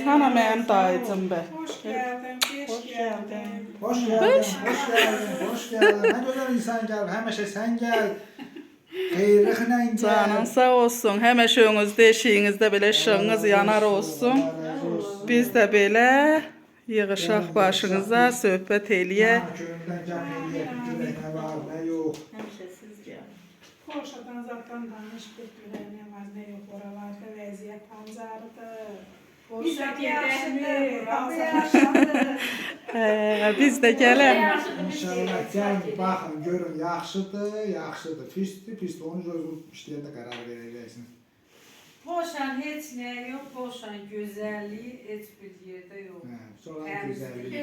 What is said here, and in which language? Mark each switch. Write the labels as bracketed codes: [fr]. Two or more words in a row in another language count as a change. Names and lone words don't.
[az] Hana mənim dayıcım be. [tr] Hoş geldin, hoş geldin. Hoş geldin, hoş geldin, hoş geldin. Ne güzel insan gel, [az] həmişə sən gəl. Xeyirliklə gəl. Canın sağ olsun. Həmişəňizdə eşiyinizdə belə işığınız yanar olsun. Biz də belə yığışaq başınıza, söhbət eləyək. Köyündən gəl, görək nə var, nə yox. [tr] Polşadan zaten danıştık, ne var ne yok oralarda vaziyet panzardı. Biz de yaşadık, Rabbi yaşadı. [az] Biz də gələk. İnşallah gəl, baxın, görün, yaxşıdır, yaxşıdır, pisdir, pisdir. Onu özün işləyəndə qərar verəcəksiniz. Polşanın heç nə yox, Polşanın gözəlliyi heç bir yerdə yox. [tr] Sonra güzelliği.